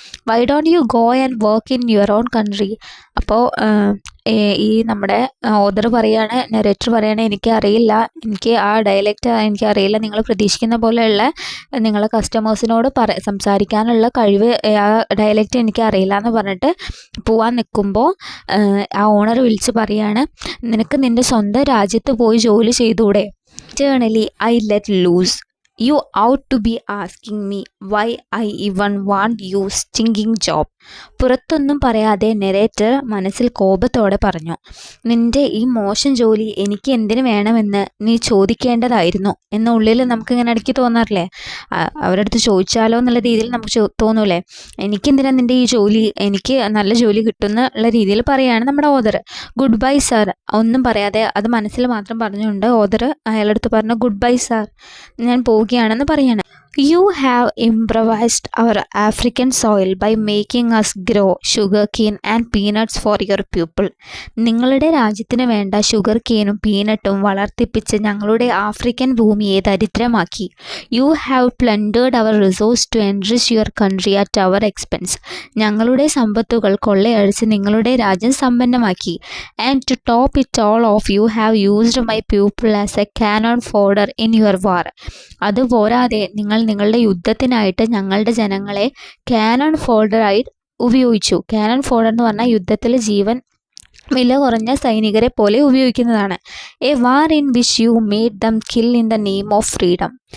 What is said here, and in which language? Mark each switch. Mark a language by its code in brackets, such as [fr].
[en] Why don't you go and work in your own country. [ml] അപ്പോൾ ഈ നമ്മുടെ author പറയാണ്, നെറേറ്റർ പറയാണ്, എനിക്ക് ആ ഡയലക്റ്റ് എനിക്കറിയില്ല, നിങ്ങൾ പ്രതീക്ഷിക്കുന്ന പോലെയുള്ള നിങ്ങളെ കസ്റ്റമേഴ്സിനോട് സംസാരിക്കാനുള്ള കഴിവ് ആ ഡയലക്റ്റ് എനിക്കറിയില്ല എന്ന് പറഞ്ഞിട്ട് പോവാൻ നിൽക്കുമ്പോൾ ആ ഓണർ വിളിച്ച് പറയാണ്, നിനക്ക് നിൻ്റെ സ്വന്തം രാജ്യത്ത് പോയി ജോലി ചെയ്തൂടെ. [en] Internally, I let loose. You ought to be asking me why I even want you stinking job. [ml] പുറത്തൊന്നും പറയാതെ നെറേറ്റർ മനസ്സിൽ കോപത്തോടെ പറഞ്ഞു, നിന്റെ ഈ മോശം ജോലി എനിക്ക് എന്തിനു വേണമെന്ന് നീ ചോദിക്കേണ്ടതായിരുന്നു എന്ന ഉള്ളിൽ നമുക്കിങ്ങനെ ഇടയ്ക്ക് തോന്നാറില്ലേ. അവരുടെ അടുത്ത് ചോദിച്ചാലോ എന്നുള്ള രീതിയിൽ നമുക്ക് തോന്നൂലേ, എനിക്കെന്തിനാ നിൻ്റെ ഈ ജോലി, എനിക്ക് നല്ല ജോലി കിട്ടുന്നുള്ള രീതിയിൽ പറയുകയാണ് നമ്മുടെ ഓതർ. [en] Goodbye sir. [ml] ഒന്നും പറയാതെ അത് മനസ്സിൽ മാത്രം പറഞ്ഞുകൊണ്ട് ഓതർ അയാളടുത്ത് പറഞ്ഞു, [en] goodbye sir, [ml] ഞാൻ പോവുകയാണെന്ന് പറയാണ്. [en] You have improvised our African soil by making us grow sugarcane and peanuts for your people. [ml] നിങ്ങളുടെ രാജ്യത്തിന് വേണ്ട ഷുഗർ കെയിനും പീനട്ടും വളർത്തിപ്പിച്ച് ഞങ്ങളുടെ ആഫ്രിക്കൻ ഭൂമിയെ ദരിദ്രമാക്കി. [en] You have plundered our resource to enrich your country at our expense. [ml] ഞങ്ങളുടെ സമ്പത്തുകൾ കൊള്ളയടിച്ച് നിങ്ങളുടെ രാജ്യം സമ്പന്നമാക്കി. [en] And to top it all off, you have used my people as a cannon fodder in your war. [ml] അതുപോരാതെ നിങ്ങൾ നിങ്ങളുടെ യുദ്ധത്തിനായിട്ട് ഞങ്ങളുടെ ജനങ്ങളെ Canon ഫോൾഡറായി ഉപയോഗിച്ചു. Canon folder എന്ന് പറഞ്ഞാൽ യുദ്ധത്തിൽ ജീവൻ വില കുറഞ്ഞ സൈനികരെ പോലെ ഉപയോഗിക്കുന്നതാണ്. [en] A war in which you made them kill in the name of freedom.